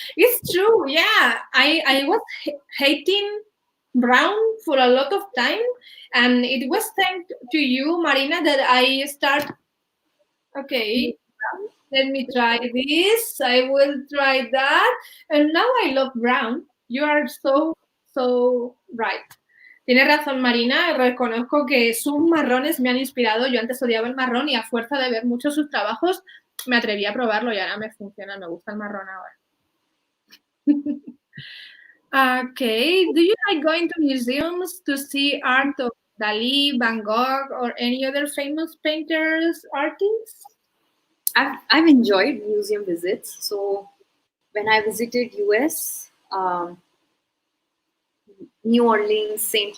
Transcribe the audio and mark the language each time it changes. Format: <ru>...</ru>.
<en>It's true, yeah. I was hating brown for a lot of time, and it was thanks to you, Marina, that I start. Okay, let me try this. I will try that, and now I love brown. You are so right.</en> <es>Tienes razón, Marina. Reconozco que sus marrones me han inspirado. Yo antes odiaba el marrón y a fuerza de ver muchos sus trabajos me atreví a probarlo y ahora me funciona. Me gusta el marrón ahora.</es> <en>Okay. Do you like going to museums to see art of Dalí, Van Gogh, or any other famous painters, artists? I've enjoyed museum visits. So when I visited US, New Orleans, St.</en>